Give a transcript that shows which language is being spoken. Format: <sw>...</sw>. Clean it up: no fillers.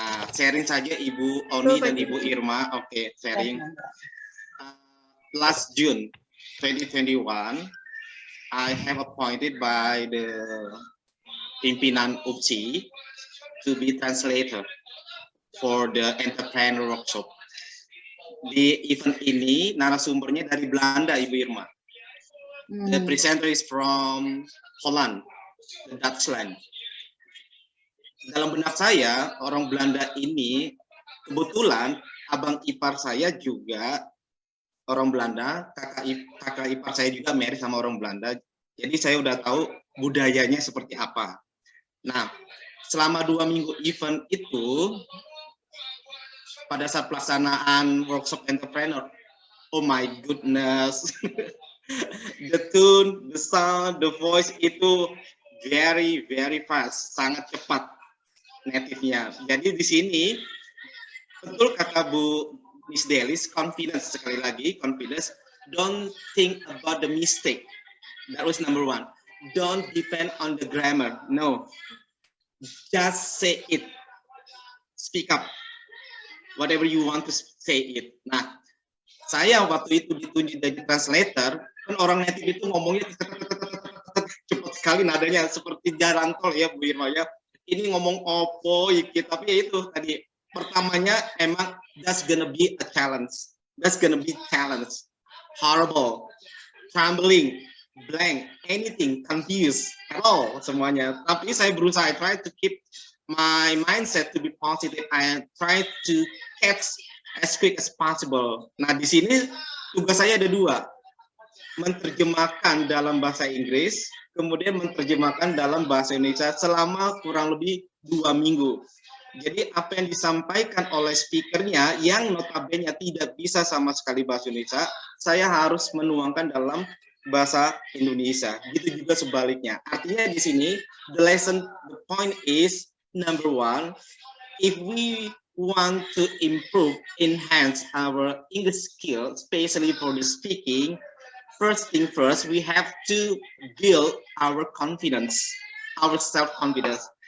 <id>Sharing saja Ibu Oni dan Ibu Irma. Oke, sharing.</id> <en>Last June 2021, I have appointed by the pimpinan UPSI to be translator for the entrepreneur workshop.</en> <id>Di event ini narasumbernya dari Belanda, Ibu Irma.</id> <en>The presenter is from Holland, the Dutchland.</en> <id>Dalam benak saya, orang Belanda ini kebetulan abang ipar saya juga orang Belanda, kakak ipar saya juga married sama orang Belanda. Jadi saya udah tahu budayanya seperti apa. Nah, selama 2 minggu event itu, pada saat pelaksanaan workshop entrepreneur,</id> <en>oh my goodness, the tune, the sound, the voice itu very fast,</en> <id>sangat cepat native-nya. Jadi di sini betul kata Bu Miss Delis,</id> <en>confidence, sekali lagi confidence. Don't think about the mistake. That was number 1. Don't depend on the grammar. No, just say it. Speak up. Whatever you want to say it.</en> <id>Nah, saya waktu itu ditunjuk jadi translator, kan orang native itu ngomongnya cepat sekali nadanya, seperti jalan tol ya Bu Irma ya. Ini ngomong opo, tapi ya itu tadi. Pertamanya emang</id> <en>that's gonna be a challenge. That's gonna be challenge. Horrible, trembling, blank, anything, confused, hello</en> <id>semuanya. Tapi saya berusaha,</id> <en>I try to keep my mindset to be positive. I try to catch as quick as possible.</en> <id>Nah, di sini tugas saya ada 2. Menerjemahkan dalam bahasa Inggris, kemudian menerjemahkan dalam bahasa Indonesia selama kurang lebih 2 minggu. Jadi apa yang disampaikan oleh speakernya yang notabene tidak bisa sama sekali bahasa Indonesia, saya harus menuangkan dalam bahasa Indonesia. Gitu juga sebaliknya. Artinya di sini</id> <en>the point is number 1, if we want to improve, enhance our English skill, especially for the speaking, first thing first, we have to build our confidence, our self-confidence.</en>